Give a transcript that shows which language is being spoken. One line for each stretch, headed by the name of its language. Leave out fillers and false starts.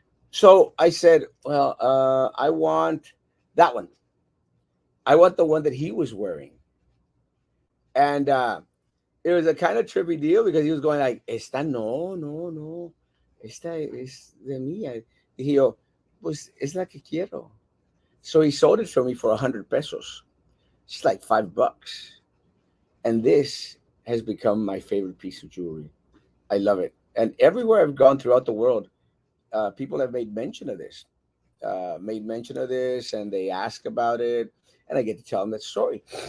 English: So I said, "Well, I want that one. I want the one that he was wearing," and it was a kind of trippy deal because he was going like,
Spanish: "Esta no, no, no, esta es de mía." Dije yo, "Pues es la que quiero."
English: So he sold it for me for 100 pesos. It's like $5. And this has become my favorite piece of jewelry. I love it. And everywhere I've gone throughout the world, people have made mention of this, and they ask about it, and I get to tell them that story.